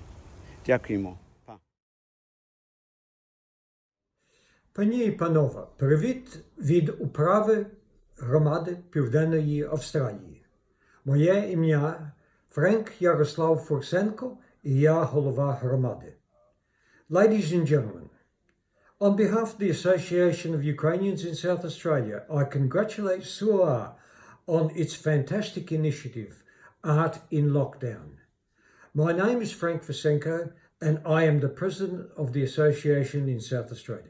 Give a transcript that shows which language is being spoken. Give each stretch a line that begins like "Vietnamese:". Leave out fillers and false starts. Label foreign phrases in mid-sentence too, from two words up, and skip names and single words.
Ukrainian: Дякуємо. Пані і панове, привіт від управи громади Південної Австралії. Моє ім'я Френк Ярослав Фурсенко і я голова громади.
English: Ladies and gentlemen, on behalf of the Association of Ukrainians in South Australia, I congratulate SUA on its fantastic initiative, Art in Lockdown. My name is Frank Fursenko and I am the president of the association in South Australia.